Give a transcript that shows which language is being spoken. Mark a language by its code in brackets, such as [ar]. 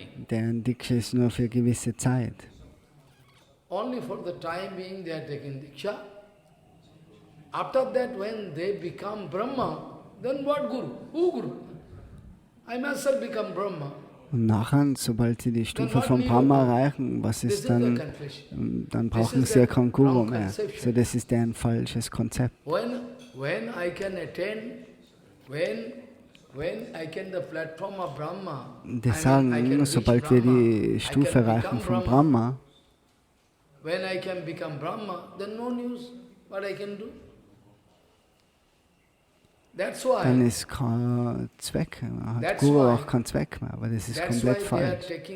[de] Deren Diksha ist nur für eine gewisse Zeit. [en] Only for the time being they are taking Diksha. After that, when they become Brahma, then what Guru? Who Guru? I myself become Brahma. [de] Und nachher, sobald sie die Stufe von Brahma erreichen, was ist dann? Dann brauchen sie ja keinen Guru mehr. So, das ist ein falsches Konzept. [en] When I can attain, when I can the platform of Brahma, [de] die sagen, sobald wir die Stufe erreichen von Brahma, [en] when I can become Brahma, then no news what I can do. [de] dann ist kein Zweck, hat Guru auch keinen Zweck mehr, aber das ist komplett falsch.